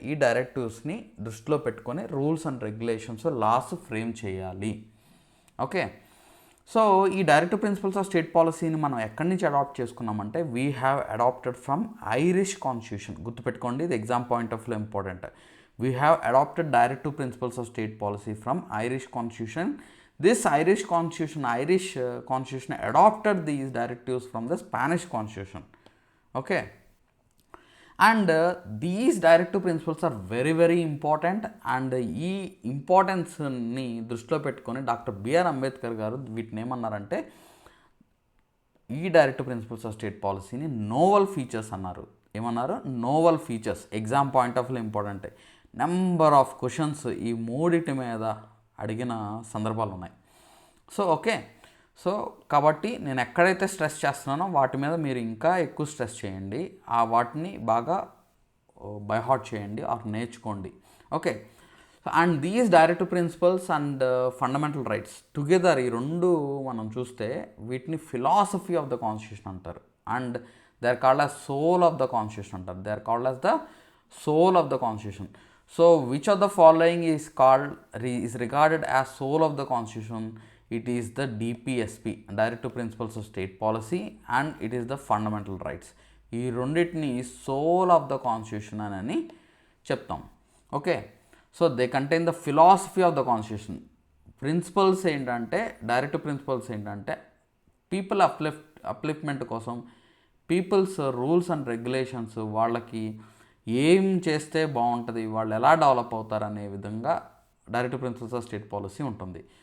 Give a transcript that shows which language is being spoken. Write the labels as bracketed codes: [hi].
[te] ఈ డైరెక్టివ్స్ని దృష్టిలో పెట్టుకొని rules and regulations, loss frame చేయాలి. ఓకే, సో ఈ డైరెక్టివ్ ప్రిన్సిపల్స్ ఆఫ్ స్టేట్ పాలసీని మనం ఎక్కడి నుంచి అడాప్ట్ చేసుకున్నామంటే [en] We have adopted from Irish constitution. [te] గుర్తుపెట్టుకోండి, ఇది exam point of view important. [en] We have adopted directive principles of state policy from Irish constitution. This Irish constitution adopted these directives from the Spanish constitution. Okay, and these directive principles are very very important. [te] And ఈ ఇంపార్టెన్స్ని దృష్టిలో పెట్టుకొని doctor BR Ambedkar గారు వీటిని ఏమన్నారంటే ఈ directive principles of state పాలసీని novel features అన్నారు. ఏమన్నారు? Novel features. Exam point of view important. Number of questions ఈ మూడిటి మీద అడిగిన సందర్భాలు ఉన్నాయి. సో ఓకే, సో కాబట్టి నేను ఎక్కడైతే స్ట్రెస్ చేస్తున్నానో వాటి మీద మీరు ఇంకా ఎక్కువ స్ట్రెస్ చేయండి, ఆ వాటిని బాగా బై హార్ట్ చేయండి ఆర్ నేర్చుకోండి. Okay, [en] and these directive principles and fundamental rights together, [te] ఈ రెండు మనం చూస్తే వీటిని ఫిలాసఫీ ఆఫ్ ద కాన్స్టిట్యూషన్ అంటారు. [en] And they are called as soul of the constitution అంటారు. They are called as the soul of the constitution. So which of the following is regarded as soul of the constitution? It is the DPSP, Directive Principles of State Policy, and it is the Fundamental Rights. [te] ఈ రెండింటిని soul of the constitution అని చెప్తాం. [en] Okay, so they contain the philosophy of the constitution. [te] Principles ఏంటంటే, directive principles ఏంటంటే people upliftment కోసం, peoples rules and regulations, వాళ్ళకి ఏం చేస్తే బాగుంటుంది, వాళ్ళు ఎలా డెవలప్ అవుతారు అనే విధంగా directive principles of state policy ఉంటుంది.